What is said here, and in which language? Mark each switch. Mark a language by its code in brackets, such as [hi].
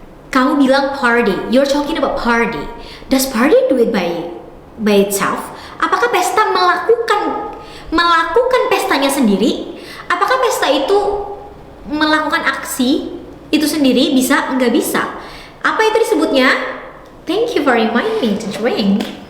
[id] Kamu bilang party, [en] you're talking about party. Does party do it by itself? [id] Apakah pesta melakukan pestanya sendiri? Apakah pesta itu melakukan aksi itu sendiri? Bisa? Nggak bisa. Apa itu disebutnya? [en] Thank you for reminding me to drink.